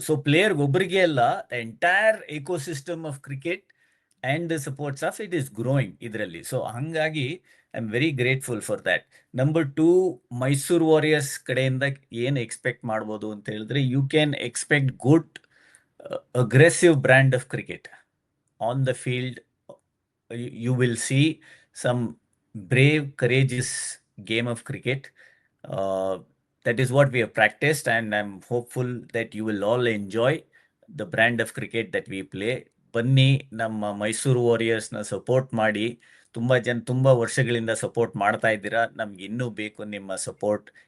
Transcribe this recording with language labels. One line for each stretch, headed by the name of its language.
English: so player
Kannada: ಒಬ್ಬರಿಗೆ ಅಲ್ಲ,
English: the entire ecosystem of cricket and the support staff it is growing
Kannada: ಇದರಲ್ಲಿ.
English: so
Kannada: ಹಂಗಾಗಿ
English: I am very grateful for that. Number 2,
Kannada: Mysuru warriors ಕಡೆಯಿಂದ ಏನು expect ಮಾಡ್ಬೋದು ಅಂತ ಹೇಳಿದ್ರೆ,
English: You can expect good aggressive brand of cricket on the field. You will see some brave, courageous game of cricket. That is what we have practiced, and I'm hopeful that you will all enjoy the brand of cricket that we play.
Kannada: ಬನ್ನಿ, ನಮ್ಮ Mysuru ವಾರಿಯರ್ಸ್ನ support ಮಾಡಿ. ತುಂಬ ವರ್ಷಗಳಿಂದ support ಮಾಡ್ತಾ ಇದ್ದೀರಾ, ನಮ್ಗೆ ಇನ್ನೂ ಬೇಕು ನಿಮ್ಮ ಸಪೋರ್ಟ್.